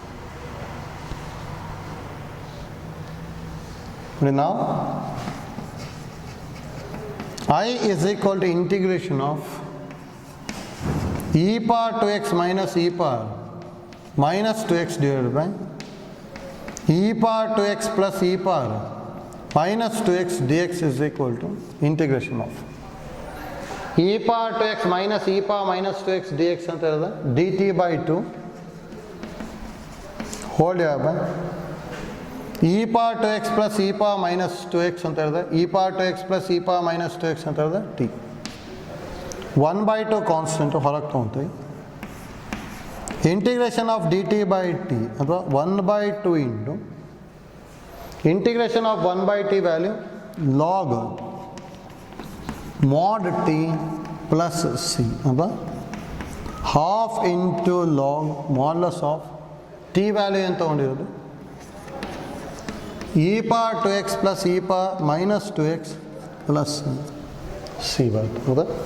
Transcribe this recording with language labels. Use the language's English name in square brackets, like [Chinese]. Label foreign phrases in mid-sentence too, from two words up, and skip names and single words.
[English] Now I is equal to integration of e power 2x minus e power minus 2x divided by e power 2x plus e power minus 2x dx is equal to integration of e power 2x minus e power minus 2x dx [Kannada] ಅಂತ ಹೇಳಿದ್ರೆ [English] dt by 2 whole divided by e power 2x plus e power minus 2x [Kannada] ಅಂತ ಹೇಳಿದ್ರೆ [English] e power 2x plus e power minus 2x [Kannada] ಅಂತ ಹೇಳಿದ್ರೆ [English] t. [Kannada] 1 by 2 ಕಾನ್ಸ್ಟೆಂಟ್ ಹೊರಗೆ ತೊಗೊತೀವಿ. [English] integration of d t by t ಅಥವಾ 1 by 2 into integration of 1 by t value log mod t plus c upon half into log modulus of t value [Kannada] ಏನು ತೊಗೊಂಡಿರೋದು [English] e power 2x plus e power minus 2x plus c [Kannada] ಬರುತ್ತೆ ಹೌದಾ.